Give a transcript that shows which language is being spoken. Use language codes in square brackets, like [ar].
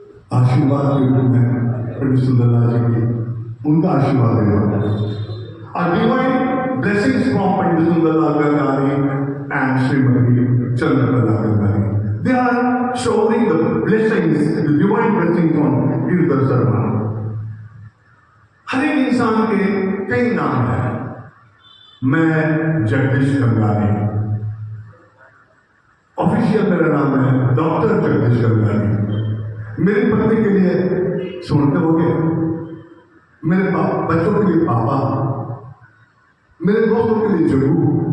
[hi] आशीर्वाद के रूप में पंडित सुंदरलाल जी की, उनका आशीर्वाद है। [en] Divine blessings from Pandit Sundarlal Gangani and Shrimati Chandrakala Gangani. They are showing the blessings, the divine blessings on Girdhar Sharma. [hi] हर एक इंसान के कई नाम हैं। मैं जगदीश गंगानी, ऑफिशियल मेरा नाम है डॉक्टर जगदीश गंगानी। मेरी पत्नी के लिए सुनते हो गए, मेरे बच्चों के लिए पापा, मेरे दोस्तों के लिए जरूर।